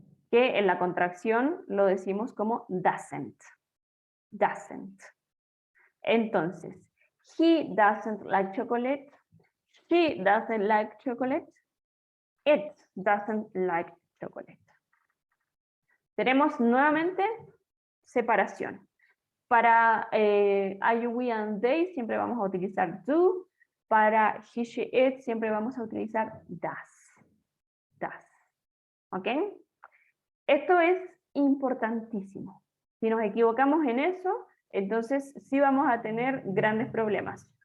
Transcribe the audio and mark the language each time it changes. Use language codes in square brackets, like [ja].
[es] que en la contracción lo decimos como doesn't. [en] Doesn't. Entonces, he doesn't like chocolate. She doesn't like chocolate. It doesn't like chocolate. [es] Tenemos nuevamente separación. Para [en] I, we, and they [es] siempre vamos a utilizar do. Para [en] he, she, it [es] siempre vamos a utilizar [en] does. Does. [es] ¿Ok? Esto es importantísimo. Si nos equivocamos en eso, entonces sí vamos a tener grandes problemas.